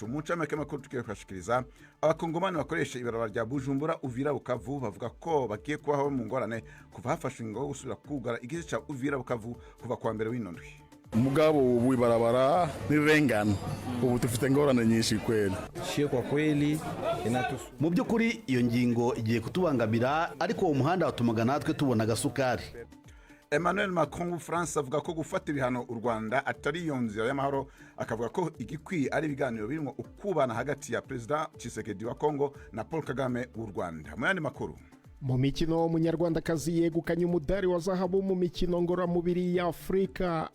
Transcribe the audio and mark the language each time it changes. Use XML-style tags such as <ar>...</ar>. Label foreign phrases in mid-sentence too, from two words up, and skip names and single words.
<rn>Mu ncamake makuru tugiye kwashikiriza abakongomani bakoresha ibarabara rya Bujumbura Uvira Bukavu bavuga ko bagiye kubaho mu ngorane kuva hafashwe ingo gusubira kugara igice ca Uvira Bukavu kuva kwa mbere w'inondwi. Mugabo ubu ibarabara nirengana ubu tufite ngorane nyinshi kweli.</rn> <sw>Kwa kweli</sw> <rw>mu byukuri iyo ngingo igiye kutubangamira, ariko uwo muhanda watumaga natwe tubona gasukari. Emmanuel Macron wa France avuga ko gufata ibihano u Rwanda atari iyo nzira y'amahoro, akavuga ko igikwiye ari ibiganiro birimo ukubana hagati ya President Tshisekedi wa Congo na Paul Kagame w'u Rwanda. Mu yandi makuru, mu mikino umunyarwandakazi yegukanye umudari wa zahabu mu mikino ngororamubiri ya Afurika.</rw>